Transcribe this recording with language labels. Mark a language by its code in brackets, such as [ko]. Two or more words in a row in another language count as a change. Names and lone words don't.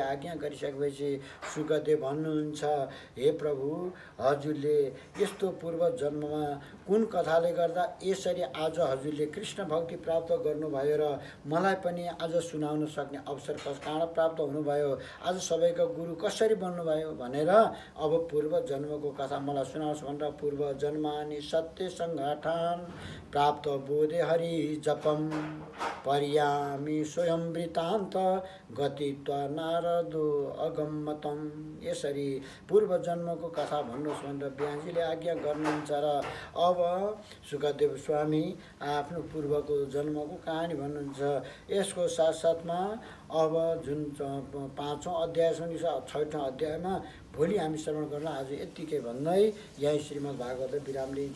[ne] आज्ञा गरिसकेपछि सुखदेव भन्नुहुन्छ, हे प्रभु, हजुरले यस्तो पूर्व जन्ममा कुन कथाले गर्दा यसरी आज हजुरले कृष्ण भक्ति प्राप्त गर्नुभयो र मलाई पनि आज सुनाउन सक्ने अवसर कहाँ प्राप्त हुनुभयो, आज सबैका गुरु कसरी बन्नुभयो भनेर अब पूर्व जन्मको कथा मलाई सुनाओस् भनेर [sa] पूर्व जन्मानि सत्य संघाठान प्राप्त बोधे हरि जपम पर्यामी स्वयं वृत्तान्त गतित्वा नारदो अगम्मतम। [ne] यसरी पूर्व जन्मको कथा भन्नुहोस् भनेर व्यासजीले आज्ञा गर्नुहुन्छ र अब सुखदेव स्वामी आफ्नो पूर्वको जन्मको कहानी भन्नुहुन्छ। यसको साथसाथमा अब जुन 5औं अध्याय सुनिन्छ, 6औं अध्यायमा भोलि हामी श्रवण गर्न आज यतिकै भन्दै यही श्रीमद् भागवत विराम लिन्छ।